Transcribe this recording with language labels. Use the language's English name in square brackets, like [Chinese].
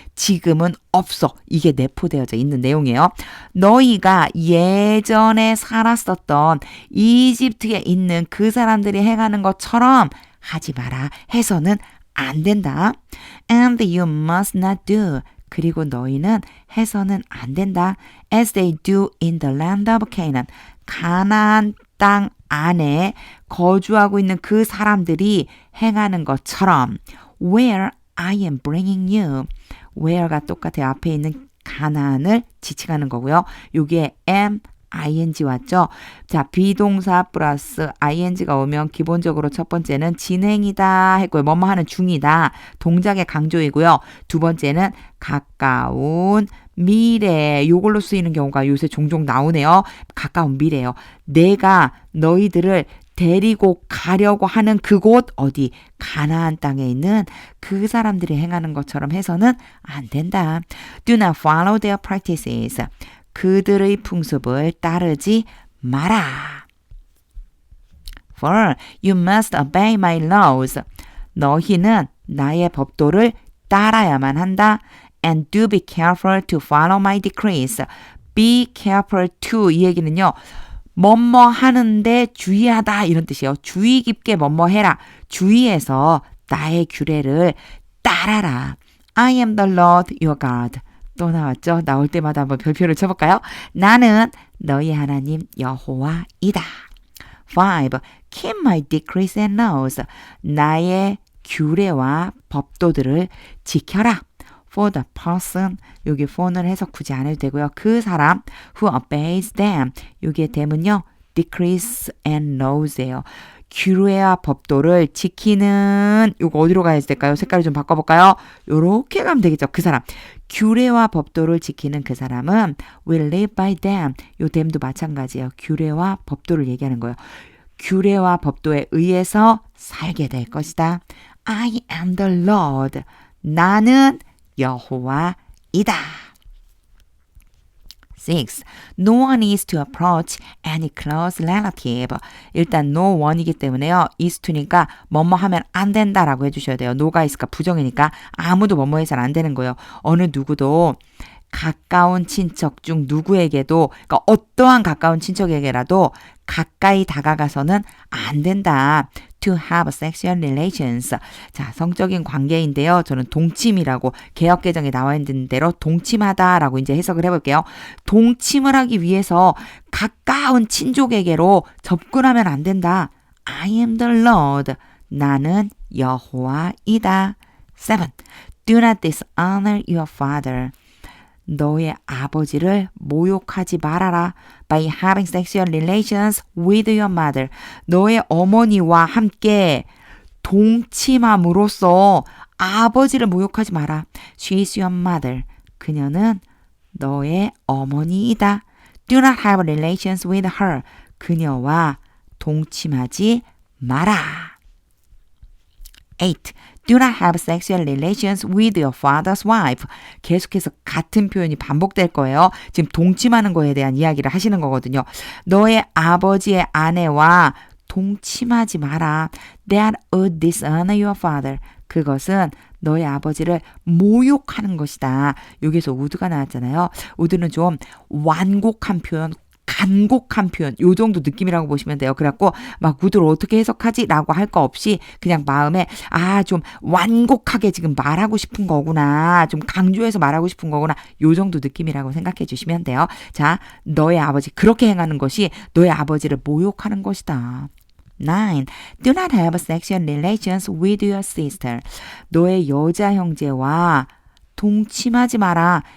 [Korean] 지금은 없어. 이게 내포되어져 있는 내용이에요. 너희가 예전에 살았었던 이집트에 있는 그 사람들이 행하는 것처럼 하지 마라. 해서는 안 된다. [English] And you must not do. [Korean] 그리고 너희는 해서는 안 된다. [English] As they do in the land of Canaan. [Korean] 가나안 땅 안에 거주하고 있는 그 사람들이 행하는 것처럼 [English] Where I am bringing you. [Korean] Where가 똑같아요. 앞에 있는 가나안을 지칭하는 거고요. 여기에 am, ing 왔죠. 자, 비동사 플러스 ing가 오면 기본적으로 첫 번째는 진행이다 했고요. 뭐뭐 하는 중이다. 동작의 강조이고요. 두 번째는 가까운 미래. 요걸로 쓰이는 경우가 요새 종종 나오네요. 가까운 미래요. 내가 너희들을 데리고 가려고 하는 그곳 어디 가나안 땅에 있는 그 사람들이 행하는 것처럼 해서는 안 된다. [English] Do not follow their practices. [Korean] 그들의 풍습을 따르지 마라. [English] 4. You must obey my laws. [Korean] 너희는 나의 법도를 따라야만 한다. [English] And do be careful to follow my decrees. Be careful to [Korean] 이 얘기는요. 뭐뭐 하는데 주의하다 이런 뜻이에요. 주의 깊게 뭐뭐 해라. 주의해서 나의 규례를 따라라. [English] I am the Lord your God. [Korean] 또 나왔죠? 나올 때마다 한번 별표를 쳐볼까요? 나는 너희 하나님 여호와이다. 5. [English] Keep my decrees and laws. [Korean] 나의 규례와 법도들을 지켜라. [English] For the person, [Korean] 여기 for는 해석 굳이 안 해도 되고요. 그 사람 [English] who obeys them, 여기에 them은요, decrees and laws예요. [Korean] 규례와 법도를 지키는, 요거 어디로 가야 될까요? 색깔을 좀 바꿔볼까요? 요렇게 가면 되겠죠. 그 사람. 규례와 법도를 지키는 그 사람은 [English] will live by them. [Korean] 요 them도 마찬가지예요. 규례와 법도를 얘기하는 거예요. 규례와 법도에 의해서 살게 될 것이다. [English] I am the Lord. [Korean] 나는 여호와이다. 6. [English] No one is to approach any close relative. [Korean] 일단 no one이기 때문에요. is to니까 뭐뭐 하면 안 된다라고 해주셔야 돼요. no가 있으니까 부정이니까 아무도 뭐뭐 해서는 안 되는 거예요. 어느 누구도 가까운 친척 중 누구에게도 그러니까 어떠한 가까운 친척에게라도 가까이 다가가서는 안 된다. [English] To have sexual relations. [Korean] 자, 성적인 관계인데요. 저는 동침이라고 개역개정에 나와 있는 대로 동침하다라고 이제 해석을 해볼게요. 동침을 하기 위해서 가까운 친족에게로 접근하면 안 된다. [English] I am the Lord. [Korean] 나는 여호와이다. [English] 7. Do not dishonor your father. [Korean] 너의 아버지를 모욕하지 말아라. [English] By having sexual relations with your mother. [Korean] 너의 어머니와 함께 동침함으로써 아버지를 모욕하지 마라. [English] She is your mother. [Korean] 그녀는 너의 어머니이다. [English] Do not have relations with her. [Korean] 그녀와 동침하지 마라. 8. [English] Do not have sexual relations with your father's wife. [Korean] 계속해서 같은 표현이 반복될 거예요. 지금 동침하는 거에 대한 이야기를 하시는 거거든요. 너의 아버지의 아내와 동침하지 마라. [English] That would dishonor your father. [Korean] 그것은 너의 아버지를 모욕하는 것이다. 여기서 would가 나왔잖아요. would는 좀 완곡한 표현, 간곡한 표현, 요 정도 느낌이라고 보시면 돼요. 그래갖고 막 would를 어떻게 해석하지? 라고 할 거 없이 그냥 마음에 좀 완곡하게 지금 말하고 싶은 거구나. 좀 강조해서 말하고 싶은 거구나. 요 정도 느낌이라고 생각해 주시면 돼요. 자, 너의 아버지 그렇게 행하는 것이 너의 아버지를 모욕하는 것이다. 9. [English] Do not have sexual relations with your sister. [Korean] 너의 여자 형제와 동침하지 마라.